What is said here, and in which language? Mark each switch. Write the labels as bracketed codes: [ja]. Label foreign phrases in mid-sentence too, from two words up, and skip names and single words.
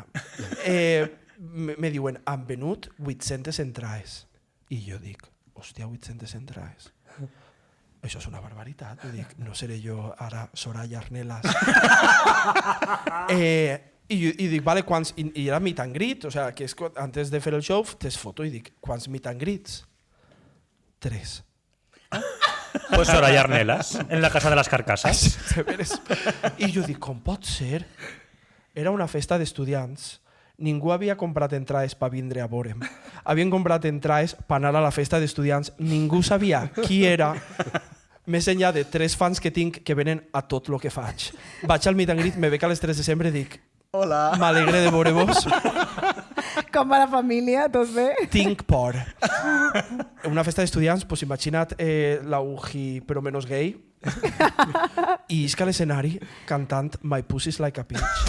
[ca] Me diuen, han venut 800 entrades. I jo dic, hòstia, 800 entrades. Això és una barbaritat. Jo dic, no seré jo ara Soraya Arnelas. I dic, vale, quants... I era [en] meet and greet, [es] o sea, [ca] que és, antes de fer el show, t'es foto i dic, quants [en] meet and greets? [ca] 3. Pues Soraya Arnelas, [es] en la casa de [ca] les carcasses. I jo dic, com pot ser? Era una festa d'estudiants. Ningú havia comprat entrades per vindre a veure'm. Havien comprat entrades per anar a la festa d'estudiants. Ningú sabia qui era, més enllà de 3 fans que tinc que venen a tot el que faig. Vaig al [en] meet and greet, [ca] me veig a les 3 de desembre i dic, hola, m'alegre de veure-vos. Com va la família? Tot bé? Tinc por. Una festa d'estudiants, pues imagina't la UJI però menos gay, i isca a l'escenari cantant My Pussy's Like a Peach.